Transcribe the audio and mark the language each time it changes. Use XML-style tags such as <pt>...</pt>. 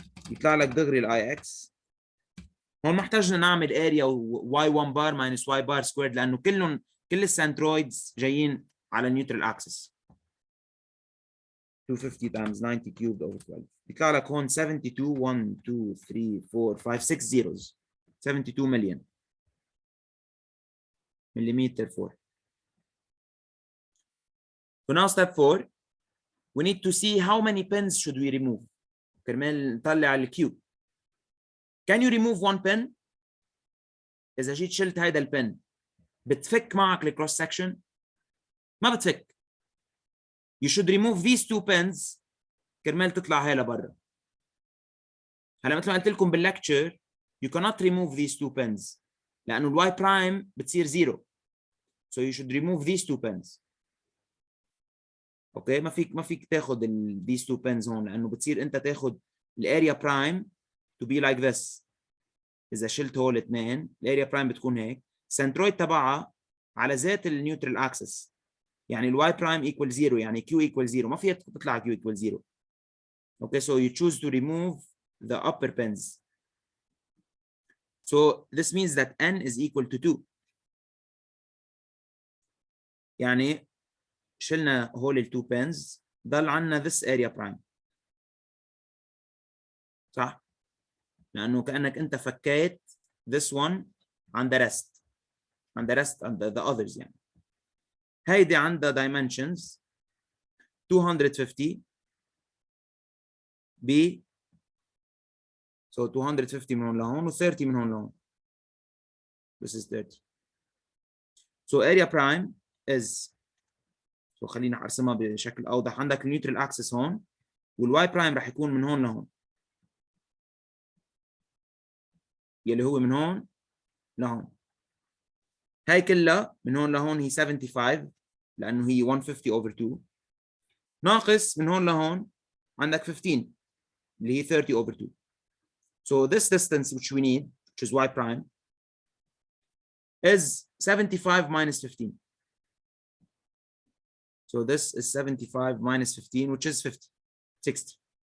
<ar>يطلع لك دغري الاي اكس. هون ما احتاجنا نعمل اريا y1 بار minus y بار سكويرد لانه كل السنترويدز جايين على النيوترال اكسس. 250 times 90 cubed over 12 يطلع لك هون 72 1 2 3 4 5 6 zeros 72 مليون مليمتر 4.</ar> <en>So now step 4, we need to see how many pins should we remove.</en> <ar>كرمال نطلع الكيو.</ar> <en>Can you remove one pin؟</en> <ar>إذا جيت شلت هيدا البن بتفك معك الكروس سكشن؟ ما بتفك.</ar> <en>You should remove these two pins</en> <ar>كرمال تطلع هي لبرا. هلا مثل ما قلت لكم باللكتشر</ar> <en>you cannot remove these two pins</en> <ar>لأنه الواي برايم بتصير زيرو.</ar> <en>So you should remove these two pins.</en> <ar>اوكي ما فيك تاخذ</ar> <en>these two pins</en> <ar>هون لأنه بتصير أنت تاخذ الاريا برايم</ar> <en>to be like this.</en> <ar>إذا شلت هول الاثنين الاريا برايم بتكون هيك. سنترويد تبعها على ذات النيوترال اكسس. يعني الواي برايم equal 0 يعني Q equal 0 ما فيها تطلع Q equal 0.</ar> <en>Okay, so you choose to remove the upper pins. So this means that N is equal to 2.</en> <ar>يعني شلنا هول ال 2 pins ضل عنا</ar> <en>this area prime.</en> <ar>صح؟ لأنه كأنك أنت فكيت</ar> <en>this one</en> <ar>عن</ar> <en>the rest. عن the rest and the others</en> <ar>يعني. هيدي عندها dimensions 250 ب so 250 من هون لهون و 30 من هون لهون.</ar> <en>This is 30. So area prime is so</en> <ar>خلينا ارسمها بشكل اوضح. عندك النيوترال اكسس هون والواي برايم راح يكون من هون لهون يلي هو من هون لهون. هاي كلها من هون لهون هي 75 لانه هي 150 over 2 ناقص من هون لهون عندك 15 اللي هي 30 over 2.</ar> <en>So this distance which we need which is y prime is 75 minus 15. So this is 75 minus 15 which is 50 60.</en>